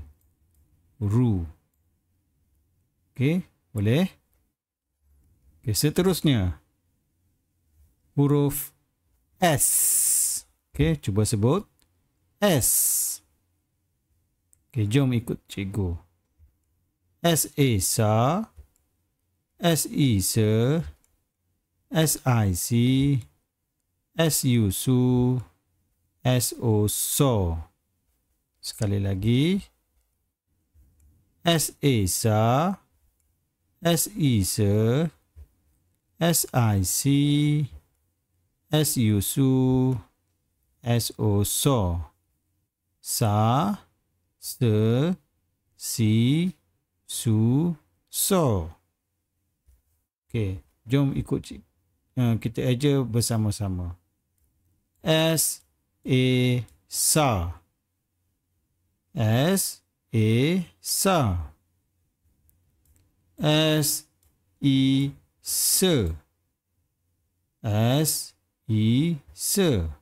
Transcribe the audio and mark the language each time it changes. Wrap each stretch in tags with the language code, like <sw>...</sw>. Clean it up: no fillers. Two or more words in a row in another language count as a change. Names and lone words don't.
<ms>Ru. Okey, boleh? Okey, seterusnya. Huruf S. Okey, cuba sebut. S. Okey, jom ikut cikgu. S-A sa. S-I se. S-I si. S-U su. S-O so. Sekali lagi. S-A sa. S-I se. S-I si. S-U su. S-O so. Sa, se, si, su, so. Okey, jom ikut kita eja bersama-sama. S, A, sa. S, A, sa. S, I, se. S, I, se.</ms>